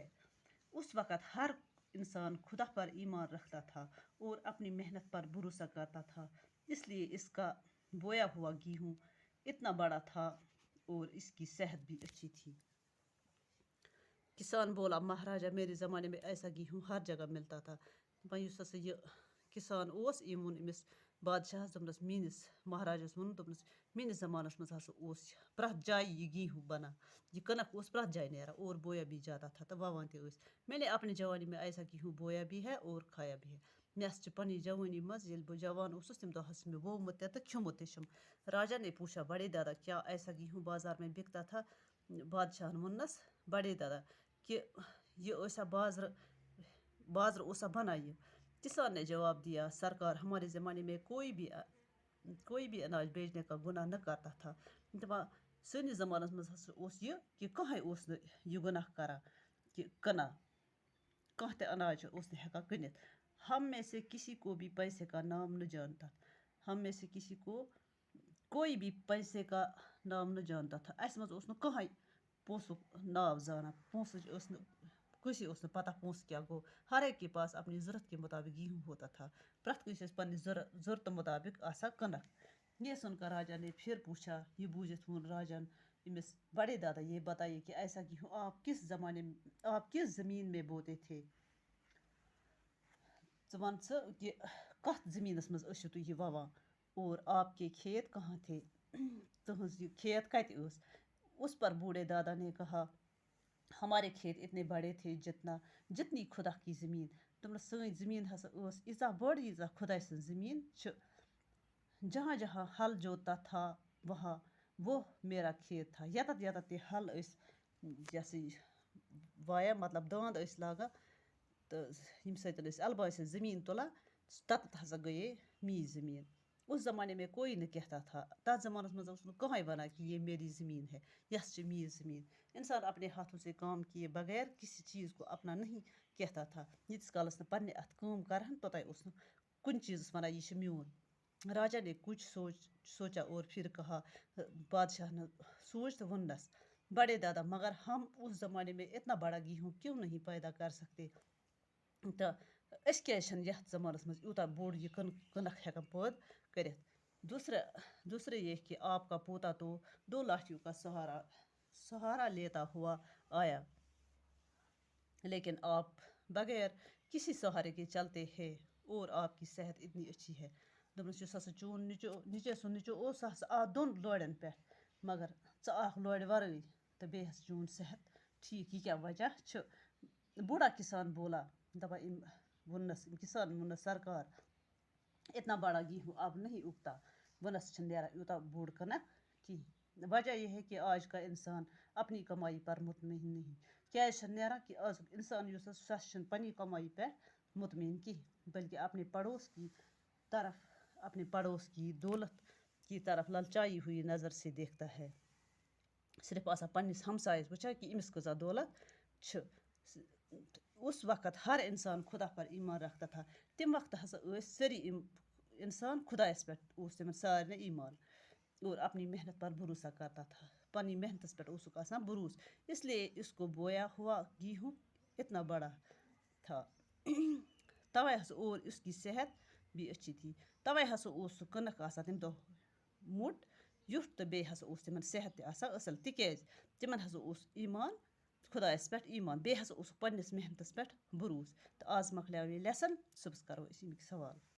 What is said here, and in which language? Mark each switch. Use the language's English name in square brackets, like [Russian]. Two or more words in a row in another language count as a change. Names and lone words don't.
[Urdu] اس وقت ہر انسان خدا پر ایمان رکھتا تھا اور اپنی محنت پر بھروسہ کرتا تھا، اس لیے اس کا بویا ہوا گیہوں اتنا بڑا تھا اور اس کی صحت بھی اچھی تھی۔ کسان بولا، مہاراجا میرے زمانے میں ایسا گیہوں ہر جگہ ملتا تھا۔ [Kashmiri] یُس ہسا یہ کسان اوس، أمۍ ووٚن أمِس بادشاہس، دوٚپنس میٲنِس مہاراجس ووٚن، دوٚپنس میٲنِس زمانس منٛز ہسا اوس پرٛٮ۪تھ جایہِ یہِ گیہوں بنان، یہ کنک اوس پرٛٮ۪تھ جایہِ نیران [Urdu] اور بویا بھی جاتا تھا [Kashmiri] تہٕ ووان تہِ ٲسۍ۔ [Urdu] میں نے اپنے جوانی میں ایسا گیہوں بویا بھی ہے اور کھایا بھی ہے۔ [Kashmiri] مےٚ ہسا چھِ پننہِ جوانی منٛز ییٚلہِ بہٕ جوان اوسُس تمہِ دۄہ ہسا چھُ مےٚ وومُت تہِ تہٕ کھیوٚمُت تہِ چھُم۔ [Urdu] راجا نے پوچھا، بڑے دادا، کیا ایسا گیہوں بازار میں بکتا تھا؟ [Kashmiri] بادشاہن ووٚننس، [Urdu] بڑے دادا، [Kashmiri] کہ یہ ٲسا بازر اوسا بنان یہ؟ [Urdu] کسان نے جواب دیا، سرکار، ہمارے زمانے میں کوئی بھی اناج بیچنے کا گناہ نہ کرتا تھا۔ [Kashmiri] دپان سٲنِس زمانس منٛز ہسا اوس یہ کہ کٕہٕنۍ اوس نہٕ یہ گناہ کران کہ کٕنان، کانٛہہ تہِ اناج اوس نہٕ ہٮ۪کان کٕنِتھ۔ [Urdu] ہم میں سے کسی کو بھی پیسے کا نام نہ جانتا تھا۔ ہم میں سے کسی کو کوئی بھی پیسے کا نام نہ جانتا تھا۔ [Kashmiri] اَسہِ منٛز اوس نہٕ کٕہٕنۍ پونٛسُک ناو زانان۔ پونٛسٕچ ٲس نہٕ کٲنٛسے اوس نہٕ پتہ پونٛسہٕ کیٛاہ گوٚو۔ [Urdu] ہر ایک کے پاس اپنی ضرورت کے مطابق گیہوں ہوتا تھا۔ [Kashmiri] پرٛٮ۪تھ کٲنٛسہِ ٲسۍ پننہِ ضرورتہٕ مطابق آسان کنک۔ [Urdu] یہ سن کر راجا نے پھر پوچھا، [Kashmiri] یہ بوٗزِتھ ووٚن راجن أمِس، [Urdu] بڑے دادا، یہ بتائیے کہ ایسا گیہوں آپ کس زمین میں بوتے تھے؟ [Kashmiri] ژٕ وَن ژٕ کہ کتھ زمینس منٛز ٲسِو تُہۍ یہ ووان [Urdu] اور آپ کے کھیت کہاں تھے؟ [Kashmiri] تہنٛز یہ کھیت کتہِ ٲس؟ [Urdu] اس پر بوڑھے دادا نے کہا، ہمارے کھیت اتنے بڑے تھے جتنی خدا کی زمین۔ [Kashmiri] دوٚپنس سٲنۍ زمین ہسا ٲس ییٖژاہ بٔڑ ییٖژاہ خۄداے سٕنٛز زمین چھِ۔ [Urdu] جہاں جہاں ہل جوتتا تھا وہ میرا کھیت تھا۔ [Kashmiri] یتتھ تہِ ہل ٲسۍ یہ ہسا یہِ وایان، مطلب داند ٲسۍ لاگان تہٕ ییٚمہِ سۭتۍ أسۍ البٲے سٕنٛز زمین تُلان، تتتھ ہسا گٔیے میٛٲنۍ زمین۔ [Urdu] اس زمانے میں کوئی نہ کہتا تھا، [Kashmiri] تتھ زمانس منٛز اوس نہٕ کٕہٕنۍ ونان کہ [Urdu] یہ میری زمین ہے، [Kashmiri] یہ چھِ میٛٲنۍ زمین۔ [Urdu] انسان اپنے ہاتھوں سے کام کیے بغیر کسی چیز کو اپنا نہیں کہتا تھا۔ [Kashmiri] ییٖتِس کالس نہٕ پننہِ اتھٕ کٲم کرہن توٚتام اوس نہٕ کُنہِ چیٖزس ونان یہ چھُ میون۔ [Urdu] راجا نے کچھ سوچا اور پھر کہا، بادشاہ نے سوچ [Kashmiri] تہٕ ووٚننس، [Urdu] بڑے دادا، مگر ہم اس زمانے میں اتنا بڑا گیہوں کیوں نہیں پیدا کر سکتے؟ [Kashmiri] تہٕ أسۍ کیٛازِ چھِنہٕ یتھ زمانس منٛز یوٗتاہ بوٚڑ یہ کنک ہٮ۪کان پٲدٕ کٔرِتھ؟ [Urdu] دوسرے یہ کہ آپ کا پوتا تو 2 لاٹھیوں کا سہارا لیتا ہوا آیا، لیکن آپ بغیر کسی سہارے کے چلتے ہیں اور آپ کی صحت اتنی اچھی ہے۔ [Kashmiri] دوٚپنَس یُس ہسا چون نِچے سُنٛد نیٚچوٗ اوس سُہ ہسا آو 2 لورٮ۪ن پٮ۪ٹھ مگر ژٕ آکھ لورِ وَرٲے تہٕ بیٚیہِ ہسا چون صحت ٹھیٖک یہِ کیٛاہ وجہ چھُ [Urdu] بوٗڑا کِسان بولا [Kashmiri] دَپان ووٚننَس کِسان ووٚننَس [Urdu] سرکار اتنا بڑا گیہوں اب نہیں اگتا [Kashmiri] وۄنۍ چھِنہٕ نیران یوٗتاہ بوٚڑ کٕنک کِہیٖنۍ [Urdu] وجہ یہِ ہے کہ آج کا اِنسان اپنی کمائی پر مطمئن نہیں [Kashmiri] کیٛازِ چھِنہٕ نیران کہِ آزُک اِنسان یُس سُہ ہسا چھِنہٕ پنٛنی کمائی پٮ۪ٹھ مطمئن کِہیٖنۍ [Urdu] بلکہ اپنے پڑوس کی طرف اپنے پڑوس کی دولت کی طرف للچائی ہوئی نظر سے دیکھتا ہے [Kashmiri] صرف آسان پنٛنِس ہمسایَس وٕچھان کہِ أمِس کۭژاہ دولت چھِ [Urdu] اس وقت ہر انسان خدا پر ایمان رکھتا تھا [Kashmiri] تمہِ وقتہٕ ہسا ٲسۍ سٲری اِنسان خدایَس پٮ۪ٹھ اوس تِمن سارنٕے ایمان [Urdu] اور اپنی محنت پر بھروسہ کرتا تھا [Kashmiri] پنٛنی محنتس پٮ۪ٹھ اوسُکھ آسان بھروسہٕ [Urdu] اس لیے اس کو بویا ہوا گیہوں اتنا بڑا تھا [Kashmiri] تَوَے ہسا [Urdu] اور اس کی صحت بھی اچھی تھی [Kashmiri] تَوَے ہسا اوس سُہ کٕنٕک آسان تَمہِ دۄہ موٚٹ ویوٚٹھ تہٕ بیٚیہِ ہسا اوس تِمن صحت تہِ آسان اَصٕل تِکیٛازِ تِمن ہسا اوس ایمان خۄدایَس پٮ۪ٹھ ایمان بیٚیہِ ہسا اوسُکھ پنٛنِس محنتس پٮ۪ٹھ بھروسہٕ تہٕ آز مۄکلیو یہِ لٮ۪سن صُبحس کرو أسۍ اَمِکۍ سوال